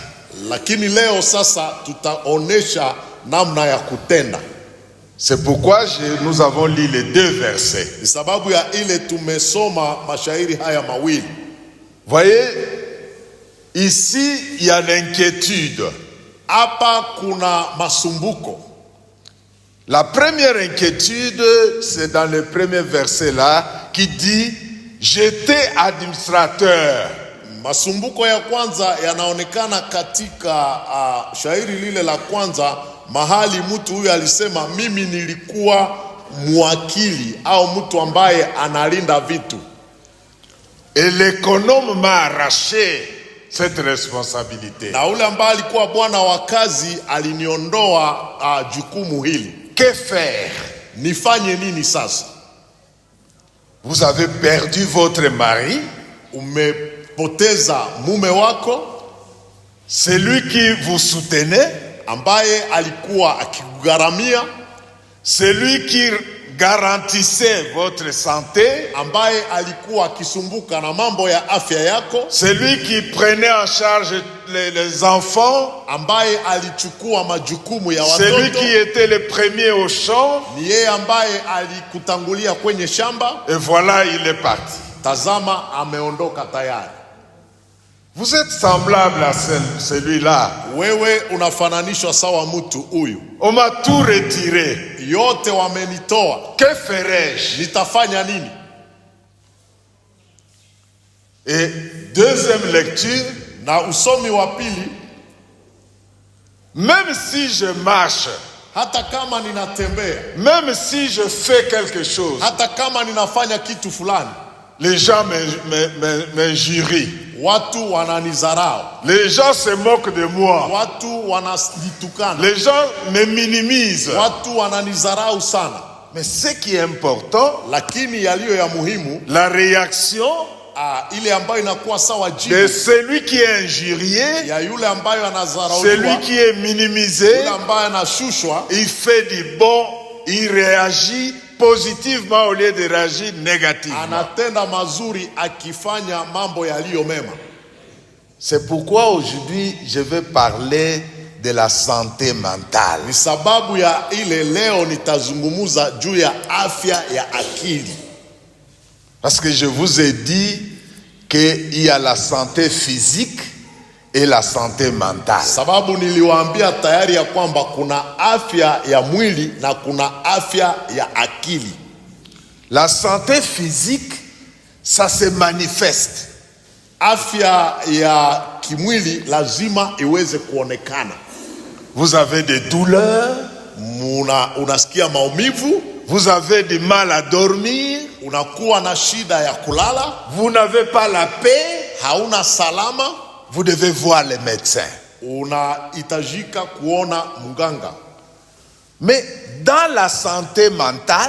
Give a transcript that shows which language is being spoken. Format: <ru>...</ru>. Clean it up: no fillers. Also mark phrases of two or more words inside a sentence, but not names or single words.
<sw>Lakini leo sasa tutaonesha namna ya kutenda.</sw> <fr>C'est pourquoi nous avons lu les 2 versets.</fr> <sw>Ni sababu ya ile tumesoma mashairi haya mawili.</sw> <fr>Voyez, ici il y a l'inquiétude.</fr> <sw>Hapa kuna masumbuko.</sw> <fr>La première inquiétude, c'est dans le premier verset là, qui dit « J'étais administrateur ».</fr> <sw>Masumbuko ya kwanza yanaonekana katika shairi lile la kwanza, mahali mtu huyu alisema mimi nilikuwa mwakili au mtu ambaye analinda vitu.</sw> <fr>Et l'économe m'a arraché cette responsabilité.</fr> <sw>Na ule ambaye alikuwa bwana wa kazi aliniondoa jukumu hili.</sw> <fr>Que faire?</fr> <sw>Nifanye nini sasa?</sw> <fr>Vous avez perdu votre mari,</fr> <sw>umepoteza mume wako,</sw> <fr>celui qui vous soutenait,</fr> <sw>ambaye alikuwa akikugaramia,</sw> <fr>celui qui garantissait votre santé,</fr> <sw>ambaye alikuwa akisumbuka na mambo ya afya yako,</sw> <fr>celui qui prenait en charge les enfants,</fr> <sw>ambaye alichukua majukumu ya watoto,</sw> <fr>celui qui était le premier au champ,</fr> <sw>ni yeye ambaye alikutangulia kwenye shamba.</sw> <fr>Et voilà, il est parti.</fr> <sw>Tazama ameondoka tayari.</sw> <fr>Vous êtes semblable à celui-là.</fr> <sw>Wewe unafananishwa sawa mtu huyu.</sw> <fr>On m'a tout retiré.</fr> <sw>Yote wamenitoa.</sw> <fr>Que ferais-je?</fr> <sw>Nitafanya nini?</sw> <fr>Et deuxième lecture,</fr> <sw>na usomi wa pili,</sw> <fr>même si je marche,</fr> <sw>hata kama ninatembea,</sw> <fr>même si je fais quelque chose,</fr> <sw>hata kama ninafanya kitu fulani,</sw> <fr>les gens m'injurient.</fr> <sw>Watu wananizarau.</sw> <fr>Les gens se moquent de moi.</fr> <sw>Watu wananitukana.</sw> <fr>Les gens me minimisent.</fr> <sw>Watu wananizarau sana.</sw> <fr>Mais ce qui est important,</fr> <sw>lakini yaliyo ya muhimu,</sw> <fr>la réaction</fr> <sw>ile ambayo inakuwa sawa jibu</sw> <fr>de celui qui est injurié,</fr> <sw>ya yule ambayo anazarauliwa,</sw> <fr>celui qui est minimisé,</fr> <sw>yule ambayo anashushwa,</sw> <fr>il fait du bon, il réagit positivement au lieu de réagir négativement.</fr> <sw>Anatenda mazuri akifanya mambo yaliyo mema.</sw> <fr>C'est pourquoi aujourd'hui je vais parler de la santé mentale.</fr> <sw>Ni sababu ya ile leo nitazungumuza juu ya afya ya akili.</sw> <fr>Parce que je vous ai dit qu'il y a la santé physique et la santé mentale.</fr> <sw>Sababu niliwaambia tayari ya kwamba kuna afya ya mwili na kuna afya ya akili.</sw> <fr>La santé physique, ça se manifeste.</fr> <sw>Afya ya kimwili lazima iweze kuonekana.</sw> <fr>Vous avez des douleurs,</fr> <sw>unasikia maumivu,</sw> <fr>vous avez du mal à dormir,</fr> <sw>unakuwa na shida ya kulala,</sw> <fr>vous n'avez pas la paix,</fr> <sw>hauna salama,</sw> <fr>vous devez voir les médecins.</fr> <sw>Unahitajika kuona mganga.</sw> <fr>Mais dans la santé mentale,</fr>